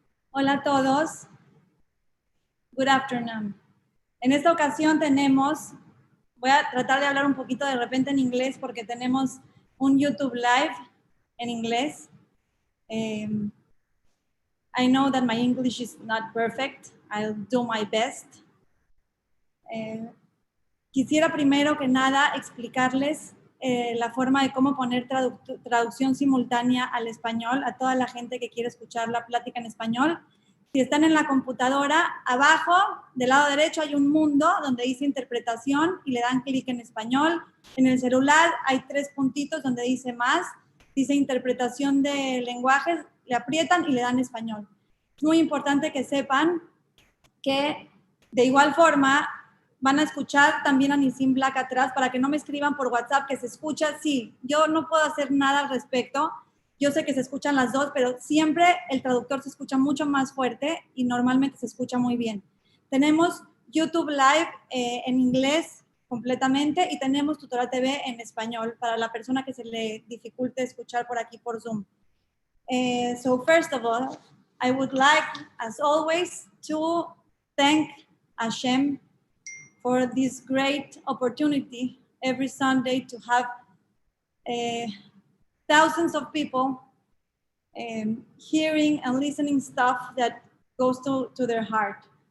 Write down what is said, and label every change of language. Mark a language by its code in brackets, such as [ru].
[es] Hola a todos. [en] Good afternoon. [es] En esta ocasión voy a tratar de hablar un poquito de repente en inglés porque tenemos un YouTube Live en inglés. [en] I know that my English is not perfect. I'll do my best. [es] Quisiera primero que nada explicarles la forma de cómo poner traducción simultánea al español a toda la gente que quiere escuchar la plática en español. Si están en la computadora, abajo, del lado derecho, hay un mundo donde dice interpretación y le dan clic en español. En el celular hay 3 puntitos donde dice más, dice interpretación de lenguajes, le aprietan y le dan español. Es muy importante que sepan que de igual forma van a escuchar también a Nissim Black atrás para que no me escriban por WhatsApp que se escucha. Sí, yo no puedo hacer nada al respecto. Yo sé que se escuchan las dos, pero siempre el traductor se escucha mucho más fuerte y normalmente se escucha muy bien. Tenemos YouTube Live en inglés completamente y tenemos Tutorial TV en español para la persona que se le dificulte escuchar por aquí por Zoom. [en] So first of all, I would like, as always, to thank Hashem for this great opportunity every Sunday to have thousands of people hearing and listening stuff that goes to their heart.